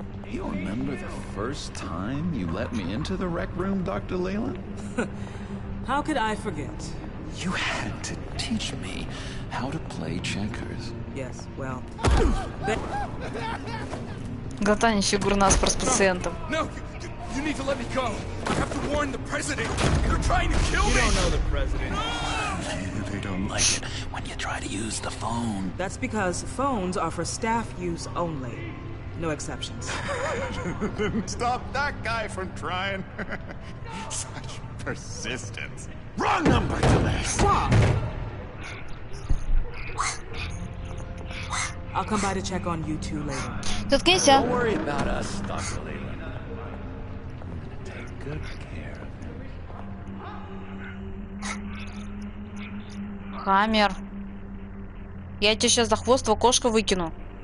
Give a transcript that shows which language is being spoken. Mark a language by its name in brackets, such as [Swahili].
[English] You remember the first time you let me into the rec room, Dr. Leyland? How could I forget? You had to teach me how to play checkers. Yes, well... [Russian] Глотание фигур наспор с пациентом. [English] No, you need to let me go. I have to warn the president. They're trying to kill me. You don't know the president. They don't like it when you try to use the phone. That's because phones are for staff use only. No exceptions. Stop that guy from trying. Such persistence. Wrong number to this. Stop! I'll come by to check on you two later. [Russian] Заткнись, [English] Don't worry about us, Dr. Leyland. I'm gonna take good care of him. [Russian] Хаммер. Я тебе сейчас за хвост в окошко выкину.